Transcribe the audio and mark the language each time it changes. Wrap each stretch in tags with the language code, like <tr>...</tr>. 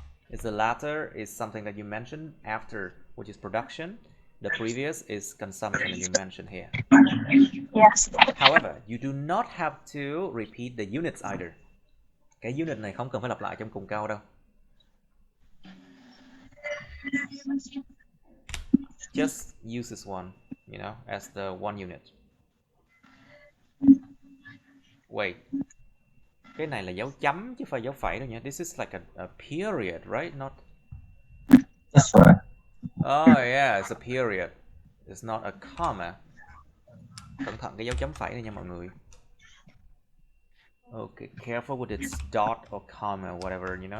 <en>Is the latter is something that you mentioned after, which is production. The previous is consumption that you mentioned here. Yes. However, you do not have to repeat the units either.</en> <vi>Cái unit này không cần phải lặp lại trong cùng câu đâu.</vi> <en>Just use this one, as the one unit. Wait.</en> <vi>Cái này là dấu chấm chứ phải dấu phẩy đâu nhé.</vi> <en>This is like a period, right? Not. That's right. Oh yeah, it's a period. It's not a comma.</en> <vi>Cẩn thận cái dấu chấm phẩy này nha mọi người.</vi> <en>Okay, careful with its dot or comma or whatever,</en>